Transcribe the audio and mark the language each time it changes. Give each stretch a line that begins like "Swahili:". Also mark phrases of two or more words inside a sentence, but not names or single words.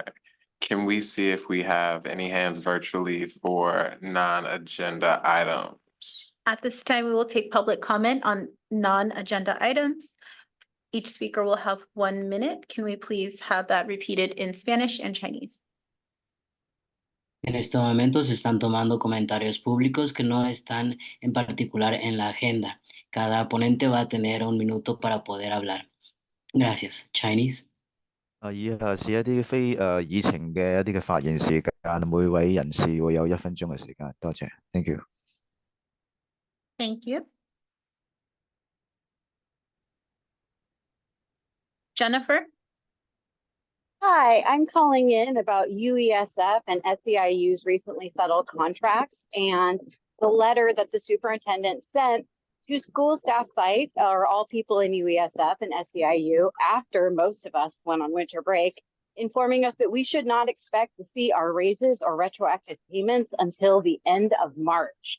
English: Can we see if we have any hands virtually for non-agenda items? At this time, we will take public comment on non-agenda items. Each speaker will have 1 minute. Can we please have that repeated in Spanish and Chinese?
Spanish: En este momento se están tomando comentarios públicos que no están en particular en la agenda. Cada ponente va a tener 1 minuto para poder hablar. Gracias.
English: Chinese.
Cantonese: 以下是一啲非議程嘅一啲嘅發言時間，每位人士會有1分鐘嘅時間。
English: 多謝 ，Thank you。 Thank you. Jennifer? Hi, I'm calling in about UESF and SEIU's recently settled contracts and the letter that the superintendent sent to school staff site or all people in UESF and SEIU after most of us went on winter break, informing us that we should not expect to see our raises or retroactive payments until the end of March.